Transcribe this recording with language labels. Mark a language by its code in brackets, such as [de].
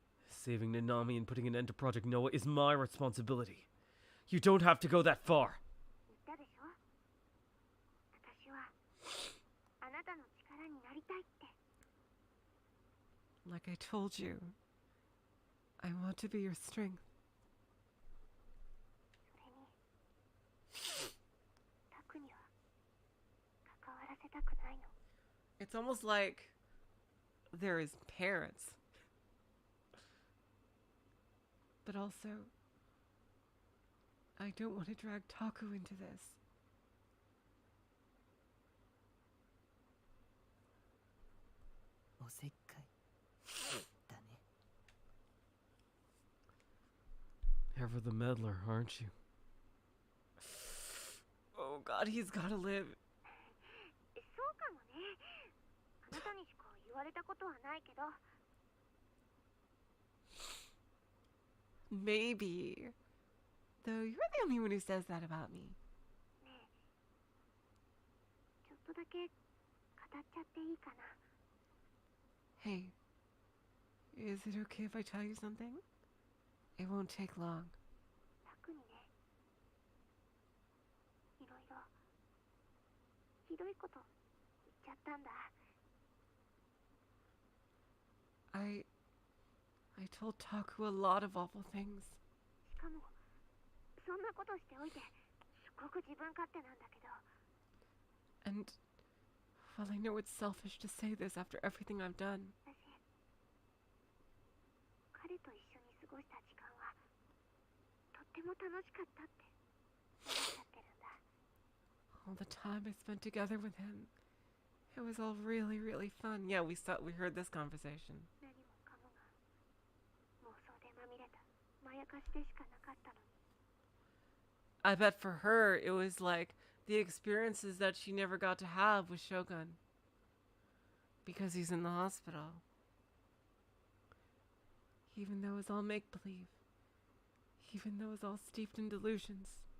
[en] Saving Nanami and putting an end to Project NoaH is my responsibility. You don't have to go that far. [ja] 言ったでしょ。私はあなたの力になりたいって。 [en] Like I told you, I want to be your strength. [ja] それにタクには関わらせたくないの。 [en] It's almost like they're his parents. But also, I don't want to drag Taku into this. [ja] おせっかいだね。 [en] Ever the meddler, aren't you? Oh god, he's gotta live. [ja] そうかもね。あなたにしか言われたことはないけど。 [en] Maybe. Though you're the only one who says that about me. [ja] ねえ、ちょっとだけ語っちゃっていいかな。 [en] Hey, is it okay if I tell you something? It won't take long. [ja] タクにね、いろいろひどいこと言っちゃったんだ。 [en] I told Taku a lot of awful things. [ja] しかもそんなことしておいてすごく自分勝手なんだけど。 [en] And, well, I know it's selfish to say this after everything I've done. [ja] 私、彼と一緒に過ごした時間はとっても楽しかったって思っちゃってるんだ。 [en] All the time I spent together with him. It was all really, really fun. Yeah, we heard this conversation. [ja] 何もかもが妄想でまみれたまやかしでしかなかったのに。 [en] I bet for her, it was like the experiences that she never got to have with Shogun. Because he's in the hospital. Even though it's all make-believe. Even though it's all steeped in delusions.